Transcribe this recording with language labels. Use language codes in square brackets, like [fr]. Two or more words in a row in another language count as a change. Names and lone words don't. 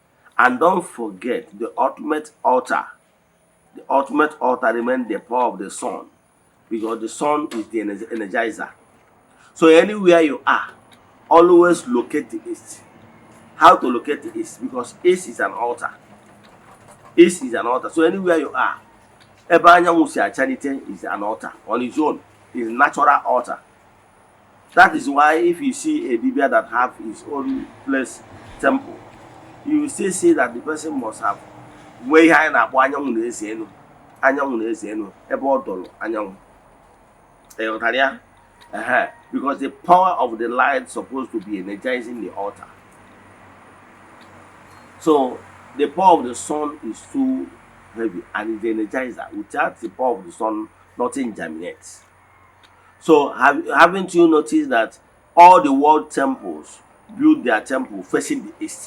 [en] And don't forget, the ultimate altar remains the power of the sun, because the sun is the energizer. So anywhere you are, always locate the east. How to locate the east? Because east is an altar. East is an altar. So anywhere you are, [ig] ebe anyanwụ si achalite [en] is an altar on its own. It's natural altar. That is why if you see a dibia that have his own place temple, you will still see that the person must have where [ig] ihe anyị na-akpọ anyanwụ na-eze enu ebe ọ dọrọ anyanwụ. [en] Because the power of the light is supposed to be energizing the altar. So the power of the sun is too heavy and it's the energizer. Without the power of the sun, nothing germinates. So haven't you noticed that all the world temples build their temple facing the east?